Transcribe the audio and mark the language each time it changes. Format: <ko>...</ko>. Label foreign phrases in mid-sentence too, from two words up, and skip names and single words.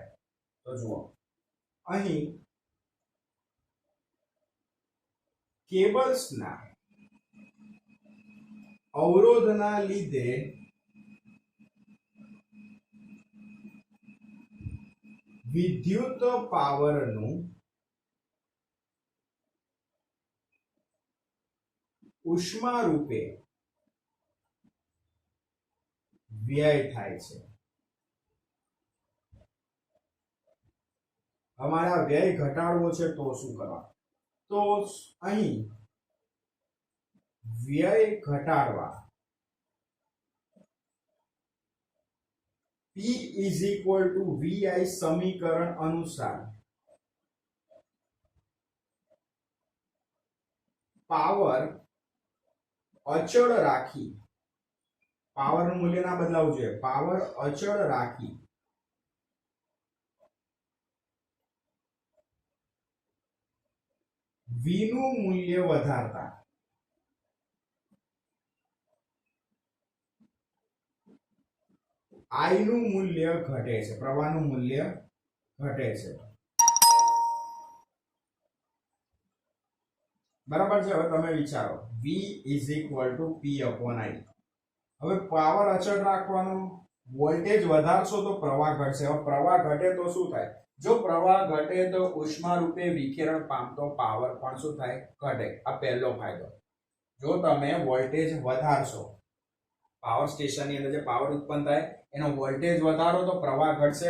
<gu>તો જુઓ અહીં કેબલ્સના અવરોધના લીધે વિદ્યુત પાવરનું ઉષ્મા રૂપે વ્યય થાય છે. અમારા વ્યય ઘટાડવો છે તો શું કરવા? તો અહીં વ્યય ઘટાડવા</gu> <en>P is equal to VI</en> <gu>સમીકરણ અનુસાર પાવર અચળ રાખી, પાવરનું મૂલ્ય ના બદલાવવું જોઈએ, પાવર અચળ રાખી V નું મૂલ્ય વધારતા I નું મૂલ્ય ઘટે છે, પ્રવાહનું મૂલ્ય ઘટે છે. બરાબર છે. હવે તમે વિચારો</gu> <en>V is equal to P upon I.</en> <gu>હવે પાવર અચળ રાખવાનો, વોલ્ટેજ વધારશો તો પ્રવાહ ઘટશે. હવે પ્રવાહ ઘટે તો શું થાય? જો પ્રવાહ ઘટે તો ઉષ્મા રૂપે વિકિરણ પામતો પાવર પણ શું થાય? ઘટે. આ પહેલો ફાયદો. જો તમે વોલ્ટેજ વધારશો,</gu> <en>power stationની</en> <gu>અંદર જે પાવર ઉત્પન્ન થાય એનો વોલ્ટેજ વધારો તો પ્રવાહ ઘટશે.</gu>